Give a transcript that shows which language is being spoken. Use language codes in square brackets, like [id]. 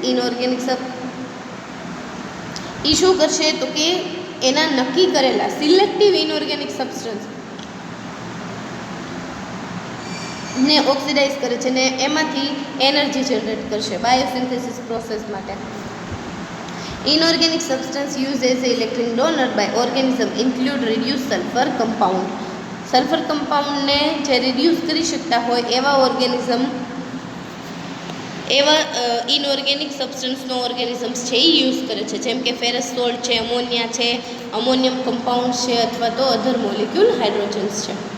[gu] Inorganic એ શું કરશે? તો કે એના નક્કી કરેલા સિલેક્ટિવ ઇનઓર્ગેનિક સબસ્ટન્સ ને ઓક્સિડાઇઝ કરે છે ને એમાંથી એનર્જી જનરેટ કરશે બાયોસિન્થેસિસ પ્રોસેસ માટે. [en] Inorganic substance used as an electron donor by organism include reduced sulfur compound. [gu] Sulphur કમ્પાઉન્ડને જે રિડ્યુસ કરી શકતા હોય એવા ઓર્ગેનિઝમ, એવા ઇનઓર્ગેનિક સબસ્ટન્સનો ઓર્ગેનિઝમ્સ છે એ યુઝ કરે છે. જેમ કે ફેરસ સોલ્ટ છે, અમોનિયા છે, અમોનિયમ કમ્પાઉન્ડ છે અથવા તો અધર મોલિક્યુલ હાઇડ્રોજન્સ છે.